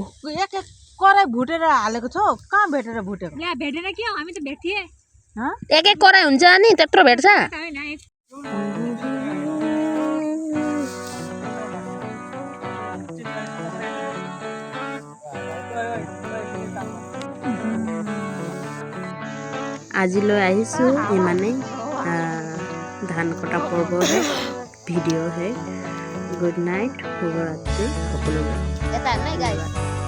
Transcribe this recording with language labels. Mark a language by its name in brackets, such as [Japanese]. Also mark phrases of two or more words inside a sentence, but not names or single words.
[Nepali] एक एक कराई भुटेर हालेको छौ कहाँ भेटेर भुटेको ल्या भेटेर के हो हामी त भेटिए एक एक कराई हुन्छ नि त्यत्रो भेट्छ [Assamese] আজিলৈ আহিছোঁ ইমানেই ধান কটা পৰ্বহে ভিডিঅ'হে [English] good night [Assamese] শুভৰাত্ৰি সকলোলৈ